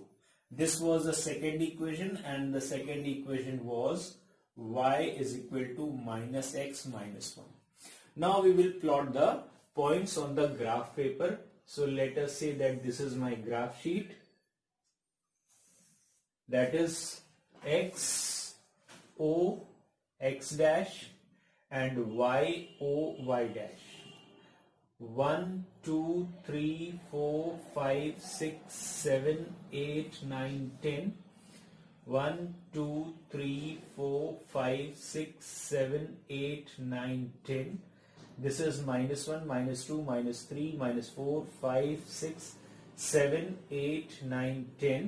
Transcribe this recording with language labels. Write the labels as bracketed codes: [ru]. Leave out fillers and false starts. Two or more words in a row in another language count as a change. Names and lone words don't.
[en] This was the second equation, and the second equation was y is equal to minus x minus 1. Now we will plot the points on the graph paper. So let us say that this is my graph sheet. That is x, o, x dash and y, o, y dash. 1, 2, 3, 4, 5, 6, 7, 8, 9, 10. 1, 2, 3, 4, 5, 6, 7, 8, 9, 10. This is minus 1, minus 2, minus 3, minus 4, 5, 6, 7, 8, 9, 10.